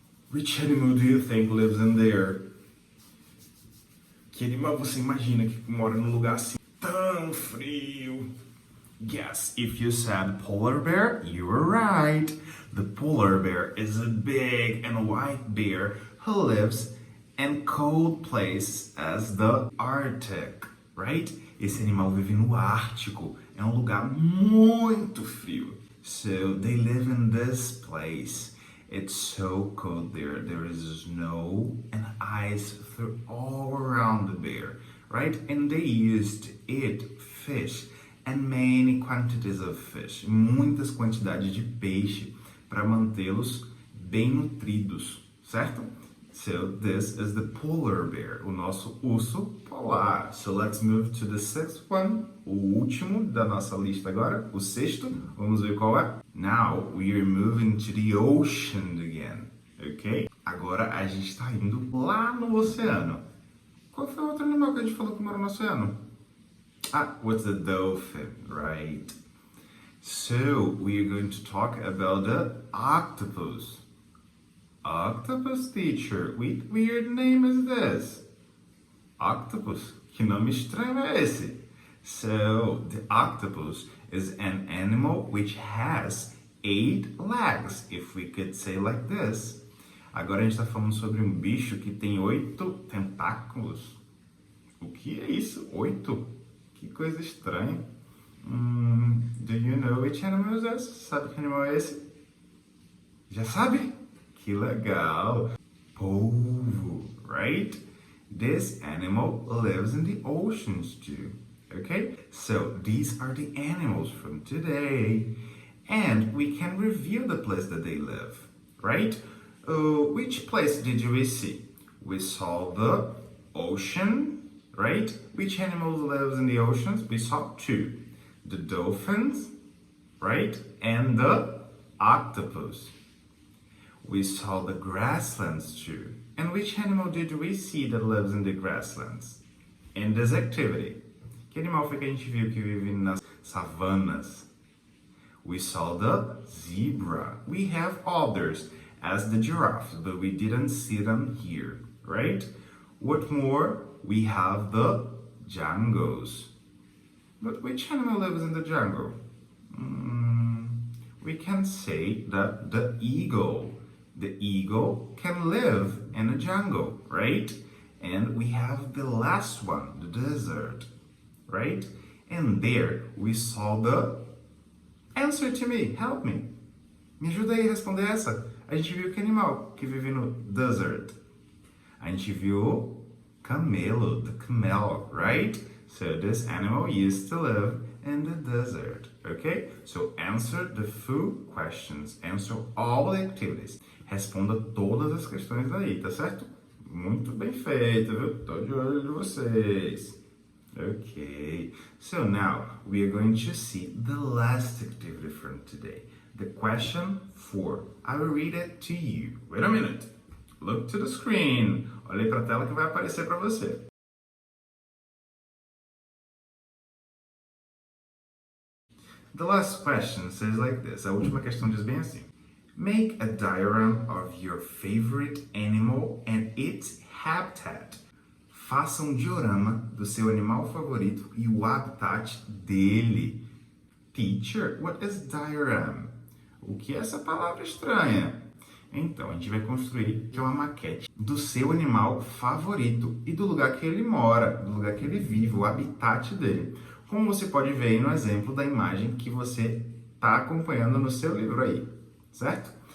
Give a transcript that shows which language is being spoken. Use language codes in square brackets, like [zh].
[en] Which animal do you think lives in there? [pt] Que animal você imagina que mora num lugar assim tão frio? [en] Yes, if you said polar bear, you were right. The polar bear is a big and white bear who lives in cold places as the Arctic, right? [pt] Esse animal vive no Ártico. É um lugar muito frio. [en] So they live in this place. It's so cold there. There is snow and ice all around the bear, right? And they used to eat fish and many quantities of fish. [pt] Muitas quantidades de peixe para mantê-los bem nutridos, certo? [en] So this is the polar bear, [pt] o nosso urso polar. [en] So let's move to the sixth one, [pt] o último da nossa lista agora, o sexto. Vamos ver qual é. [en] Now we are moving to the ocean again, ok? [pt] Agora a gente está indo lá no oceano. Qual foi o outro animal que a gente falou que mora no oceano? [en] What's the dolphin, right? So we are going to talk about the octopus. Octopus, teacher. What weird name is this? Octopus. [pt] Que nome estranho é esse? [en] So, the octopus is an animal which has 8 legs, if we could say like this. [pt] Agora a gente está falando sobre um bicho que tem 8 tentáculos. O que é isso? 8? Que coisa estranha. [en] Do you know which animal is this? [pt] Sabe que animal é esse? Já sabe? Que legal. [en] Polvo, right? This animal lives in the oceans too. Okay? So these are the animals from today. And we can review the place that they live, right? Which place did we see? We saw the ocean, right? Which animals lives in the oceans? We saw 2. The dolphins, right? And the octopus. We saw the grasslands too. And which animal did we see that lives in the grasslands? In this activity. [pt] Que animal foi que a gente viu que vive nas savanas? [en] We saw the zebra. We have others as the giraffes, but we didn't see them here, right? What more? We have the jungles. But which animal lives in the jungle? We can say that the eagle. The eagle can live in a jungle, right? And we have the last one, the desert, right? And there we saw the... Answer to me, help me. [pt] Me ajuda aí a responder essa. A gente viu que animal que vive no desert? A gente viu camelo, [en] the camel, right? So this animal used to live in the desert, okay? So answer the full questions, answer all the activities. [pt] Responda todas as questões aí, tá certo? Muito bem feito, viu? Tô de olho de vocês. [en] Okay, so now we are going to see the last activity from today. The question 4. I will read it to you. Wait a minute. Look to the screen. [pt] Olhe para a tela que vai aparecer para você. [en] The last question says like this. [pt] A última questão diz bem assim. [en] Make a diagram of your favorite animal and its habitat. [pt] Faça um diorama do seu animal favorito e o habitat dele. [en] Teacher, what is diagram? [pt] O que é essa palavra estranha? Então, a gente vai construir uma maquete do seu animal favorito e do lugar que ele mora, do lugar que ele vive, o habitat dele. Como você pode ver aí no exemplo da imagem que você está acompanhando no seu livro aí, certo?